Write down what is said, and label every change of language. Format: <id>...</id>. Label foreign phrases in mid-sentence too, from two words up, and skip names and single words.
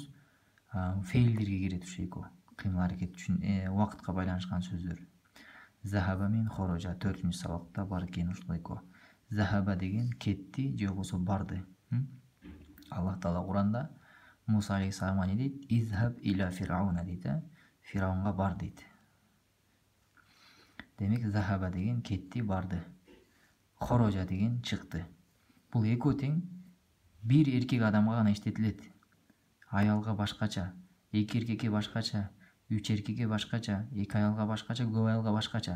<ky>Фейлдерге кирет ушу эко. Кыймыл аракет үчүн убакытка байланышкан сөздөр. Захаба мен хорожа 4-чү сабакта бар экен ушул эко. Захаба деген кетти же болбосо барды. Аллах Таала Куранда Муса алейхиссаламга не дейт?</ky> <ar>اذهب إلى فرعون</ar> <ky>дейт, Фираунга бар дейт. Демек захаба деген кетти, барды. Хорожа деген чыкты. Бул эко тең бир эркек адамга гана иштетилет. Аялга башкача, эки эркекке башкача, 3 эркекке башкача, 2 аялга башкача, көп аялга башкача.</ky>